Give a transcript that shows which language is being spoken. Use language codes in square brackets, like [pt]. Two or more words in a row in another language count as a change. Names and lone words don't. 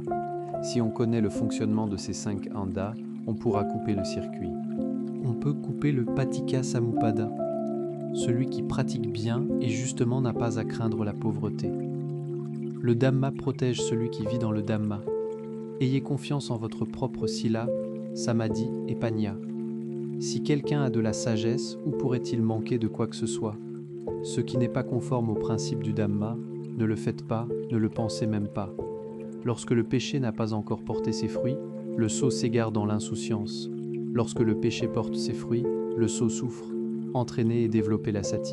[fr] Si on connaît le fonctionnement de ces 5 andas, on pourra couper le circuit. On peut couper le [pi] patika samuppada, [fr] celui qui pratique bien et justement n'a pas à craindre la pauvreté. Le Dhamma protège celui qui vit dans le Dhamma. Ayez confiance en votre propre sila, samadhi et panya. Si quelqu'un a de la sagesse, où pourrait-il manquer de quoi que ce soit? Ce qui n'est pas conforme au principe du Dhamma, ne le faites pas, ne le pensez même pas. Lorsque le péché n'a pas encore porté ses fruits, le sot s'égare dans l'insouciance. Lorsque le péché porte ses fruits, le sot souffre. Entraîner et développer la sati.